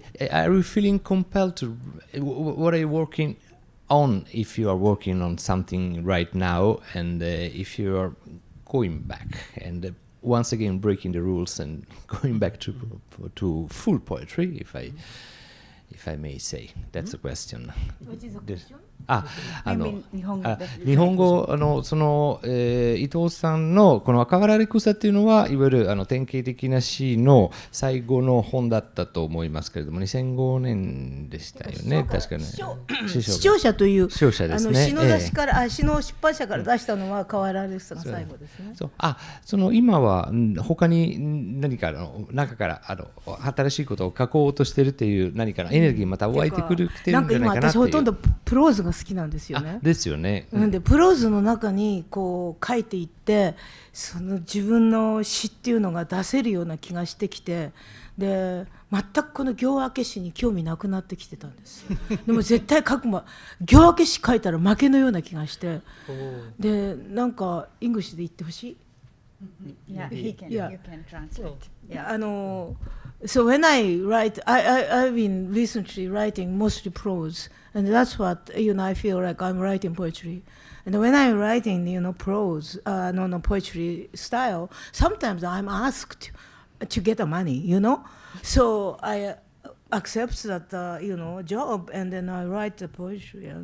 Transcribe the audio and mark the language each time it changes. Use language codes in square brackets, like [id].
[en] Are you feeling compelled to? What are you working on? If you are working on something right now, and if you are going back and once again breaking the rules and going back to full poetry, if I may say, that's a question. What is the question? [ja] 日本語その、伊藤さんのこの赤原レクサっていうのはいわゆる典型的な詩の最後の本だったと思いますけれども、2005年でしたよね、確かに。視聴者という視聴者ですね。詩の出しから、詩の出版社から出したのは赤原レクサが最後ですね。その今は他に何か中から新しいことを書こうとしてるっていう何かのエネルギーまた湧いてくるきてるんじゃないかなっていう。なんか今私ほとんどプローズが好きなんですよね。ですよね。でプローズの中にこう書いていってその自分の詩っていうのが出せるような気がしてきて、で全くこの行明け詩に興味なくなってきてたんです。でも絶対行明け詩書いたら負けのような気がして、でなんかイングリッシュで言ってほしい。 [en] Yeah, you can translate. Yeah, so when I write, I've been recently writing mostly prose, and that's what I feel like I'm writing poetry. And when I'm writing, prose, poetry style, sometimes I'm asked to get the money, So I accept that, job, and then I write the poetry.